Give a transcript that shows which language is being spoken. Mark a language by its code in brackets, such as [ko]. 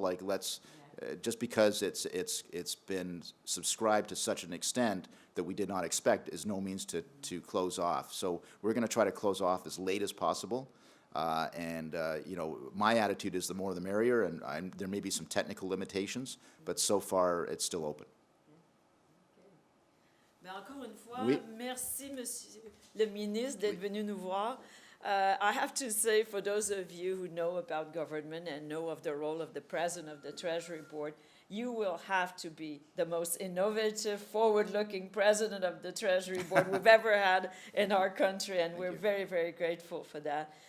[en] Like just because it's been subscribed to such an extent that we did not expect is no means to close off. So we're going to try to close off as late as possible. My attitude is the more the merrier, and there may be some technical limitations, but so far it's still open. [fr] Mais encore une fois, Oui. merci, Monsieur le ministre, d'être venu nous voir. [en] I have to say, for those of you who know about government and know of the role of the president of the Treasury Board, you will have to be the most innovative, forward-looking president of the Treasury Board we've ever had in our country, and we're very, very grateful for that.